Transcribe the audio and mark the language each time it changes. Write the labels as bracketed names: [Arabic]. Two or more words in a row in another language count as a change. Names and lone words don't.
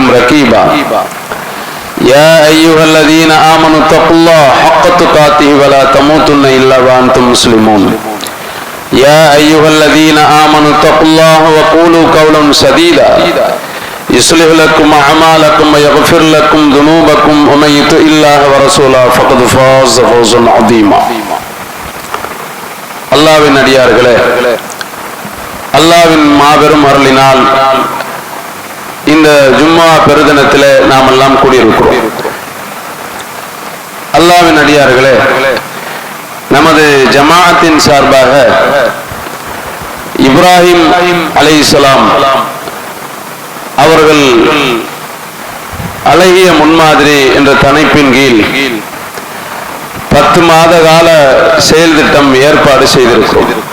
[Arabic] رقيبا يا أيها الذين آمنوا اتقوا الله حق تقاته ولا تموتن إلا وأنتم مسلمون يا أيها الذين آمنوا اتقوا الله وقولوا قولا سديدا يصلح لكم أعمالكم ويغفر لكم ذنوبكم ومن يطع الله ورسوله فقد فاز فوزا عظيما. [Tamil] அல்லாஹ்வின் அடியார்களே, அல்லாஹ்வின் மாபெரும் அருளினால் இந்த ஜும்மா பெருதினத்திலே நாம் எல்லாம் கூடியிருக்கிறோம். அல்லாஹ்வின் அடியார்களே, நமது ஜமாஅத்தின் சார்பாக இப்ராஹிம் அலைஹிஸ்ஸலாம் அவர்கள் அழகிய முன்மாதிரி என்ற தலைப்பின் கீழ் 10 மாத கால செயல் திட்டம் ஏற்பாடு செய்திருக்கிறோம்.